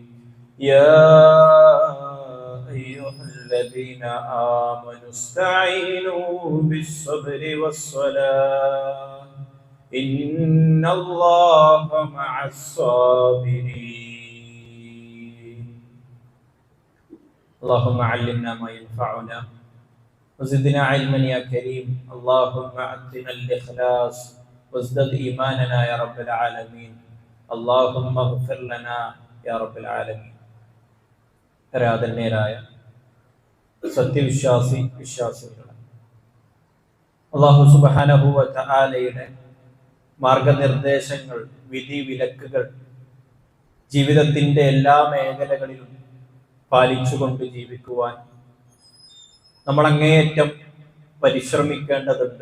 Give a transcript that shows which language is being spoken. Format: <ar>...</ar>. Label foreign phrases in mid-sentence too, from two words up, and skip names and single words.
<ar>يا أيها الذين آمنوا استعينوا بالصبر والصلاة إن الله مع الصابرين. اللهم علمنا ما ينفعنا وزدنا علما يا كريم. اللهم أعطنا الإخلاص وازدد إيماننا يا رب العالمين. اللهم اغفر لنا يا رب العالمين.</ar> <ml>ആരാധനീയരായ വിശ്വാസികളെ,</ml> <ar>الله سبحانه و</ar> <ml>തആലയുടെ മാർഗനിർദ്ദേശങ്ങൾ, വിധി വിലക്കുകൾ ജീവിതത്തിന്റെ എല്ലാ മേഖലകളിലും പാലിച്ചുകൊണ്ട് ജീവിക്കുവാൻ നമ്മൾ അങ്ങേയറ്റം പരിശ്രമിക്കേണ്ടതുണ്ട്.</ml>